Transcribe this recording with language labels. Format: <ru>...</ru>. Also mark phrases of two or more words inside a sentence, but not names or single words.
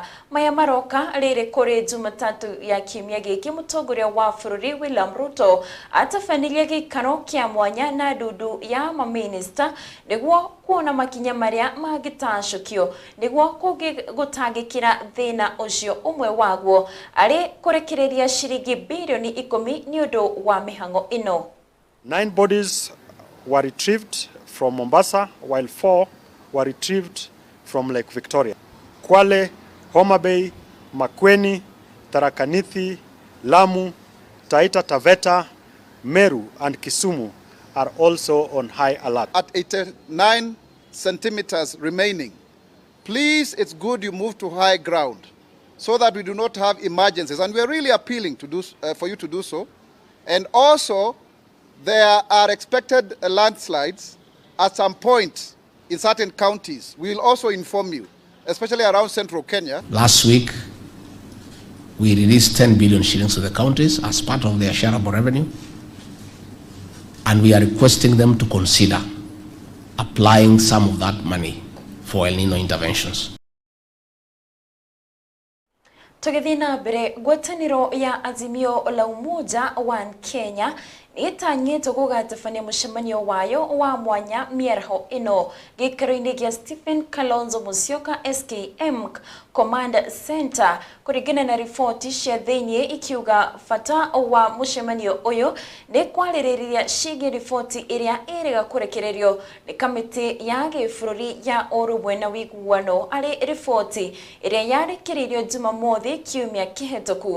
<ki>Maya maroka riri kuri Jumatatu ya kiumia giki mutongoria wa bururi William Ruto atafanirie gikaro kia mwanya na ndudu ya maminista niguo kuona makinya maria magitacukio niguo gutangikira thina ucio umwe waguo ari kurekereria shiringi bilioni 10 ni undu wa mihango ino.</ki> <en>9 bodies were retrieved from Mombasa while 4 were retrieved from Lake Victoria. Kwale, Homa Bay, Makueni, Tharaka Nithi, Lamu, Taita Taveta, Meru and Kisumu are also on high alert. At 89 centimeters remaining, please, it's good you move to high ground so that we do not have emergencies. And we are really appealing to for you to do so. And also, there are expected landslides at some point in certain counties. We will also inform you, especially around central Kenya. Last week, we released 10 billion shillings to the counties as part of their shareable revenue. And we are requesting them to consider applying some of that money for El Nino interventions.</en> <ki>Tugithina mbere gwataniro ya Azimio la Umoja wa Kenya itanyitwo gugatafania mucemanio wayo wa mwanya mierho ino gikaro-ini gia Stephen Kalonzo Musyoka SKM Command Center kuringana na ripoti cia thiini ikiuga fata wa mucemanio uyu ni kwaririria cigi ripoti iria iriga kurekererio ni kamiti ya gibũrũri ya urumwe na wiguano ari ripoti iria yarekereirio Jumamothi kiumia kihetoku.</ki>